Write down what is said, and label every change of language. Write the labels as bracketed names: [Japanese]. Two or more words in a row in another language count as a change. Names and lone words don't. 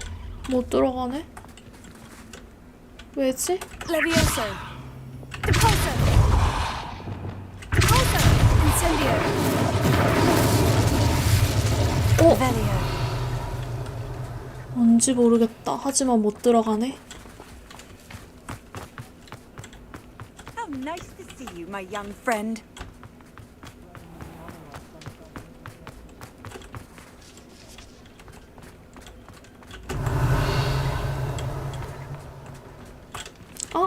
[Korean] 못 들어가네? 왜지? [Latin] Levioso. Depulso. Depulso. Incendio. Revelio. [Korean] 뭔지 모르겠다. 하지만 못 들어가네. [English] How nice to see you, my young friend. [Korean] 어?